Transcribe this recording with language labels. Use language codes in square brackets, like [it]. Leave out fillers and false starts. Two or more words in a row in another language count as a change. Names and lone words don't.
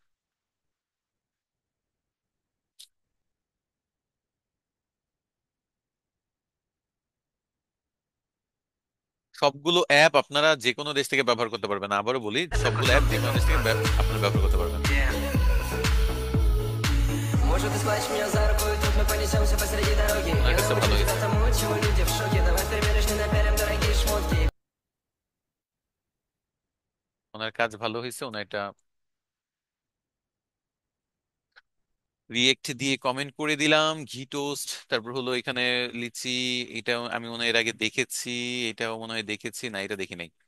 [bn] সবগুলো অ্যাপ আপনারা যে কোনো দেশ থেকে ব্যবহার করতে পারবেন, আবারও বলি, [ru] Только [bn] সবগুলো [ru] что [bn] অ্যাপ যে [ru] мне [bn] কোনো দেশ থেকে [ru] нужно. [bn] আপনারা ব্যবহার করতে পারবেন। [ru] Может, ты схватишь меня за руку, и тут мы понесемся посреди дороги. [bn] ওনার [ru] И [bn] কাছে ভালো [ru] научимся [bn] হয়েছে। [ru] тому, чего люди в шоке. Давай примеришь, не напялим дорогие шмотки. [bn] ওনার কাজ ভালো হয়েছে, ওনার এটা রিয়েক্ট দিয়ে কমেন্ট করে দিলাম। ঘি টোস্ট, তারপর হলো এখানে লিচি, এটা আমি মনে হয় এর আগে দেখেছি, এটাও মনে হয় দেখেছি, না এটা দেখি নাই।